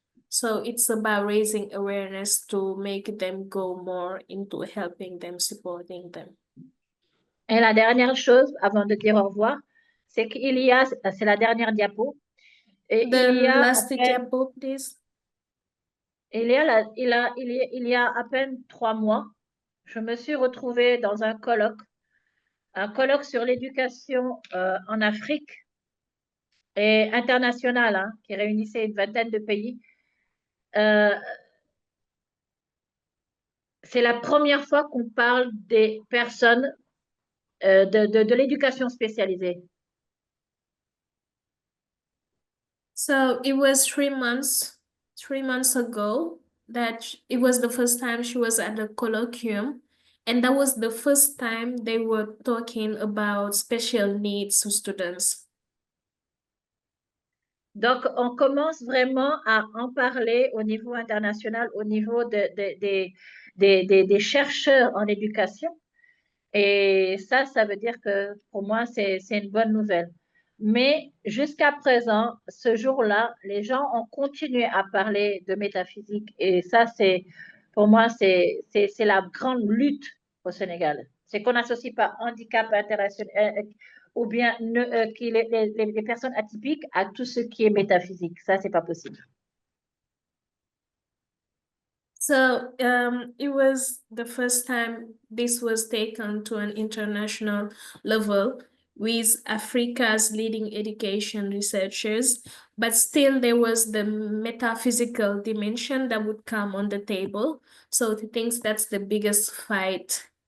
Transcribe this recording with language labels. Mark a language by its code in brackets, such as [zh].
[en] So it's about raising awareness to make them go more into helping them, supporting them. [fr] Et la dernière chose, avant de dire au revoir, c'est c'est la dernière diapo. Et [en] last diapo, please. [fr] Il y a à peine 3 mois, je me suis retrouvée dans un colloque sur l'éducation en Afrique et international, hein, qui réunissait une vingtaine de pays. C'est la première fois qu'on parle des personnes de l'éducation spécialisée. [en] So it was 3 months ago that it was the first time she was at the colloquium, and that was the first time they were talking about special needs students. [fr] Donc, on commence vraiment à en parler au niveau international, au niveau des chercheurs en éducation. Et ça veut dire que pour moi, c'est une bonne nouvelle. Mais jusqu'à présent, ce jour-là, les gens ont continué à parler de métaphysique. Et ça, pour moi, c'est la grande lutte au Sénégal. C'est qu'on n'associe pas handicap international ou bien les personnes atypiques à tout ce qui est métaphysique. Ça, c'est pas possible. [en] So it was the first time this was taken to an international level with Africa's leading education researchers, but still there was the metaphysical dimension that would come on the table. So he thinks that's the biggest fight